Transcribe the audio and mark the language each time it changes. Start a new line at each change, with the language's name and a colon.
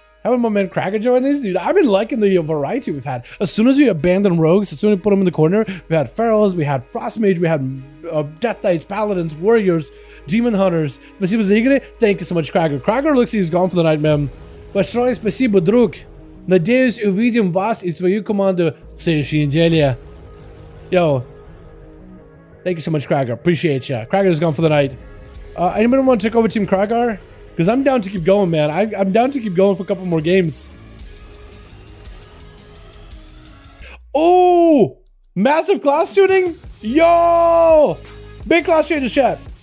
English: Having my man Krager join these, dude. I've been liking the variety we've had. As soon as we abandoned rogues, as soon as we put them in the corner, we had Pharaohs, we had Frost Mage, we had Death Knights, Paladins, Warriors, Demon Hunters.
Russian: Спасибо за игры.
English: Thank you so much, Krager. Krager looks like he's gone for the night, man.
Russian: Большое спасибо, друг. Надеюсь, увидим вас и твою команду в следующей неделе.
English: Yo. Thank you so much, Krager. Appreciate ya. Krager's gone for the night. Anybody want to take over Team Krager? Because I'm down to keep going, man. I'm down to keep going for a couple more games. Oh! Massive class tuning? Yo! Big class tuning chat.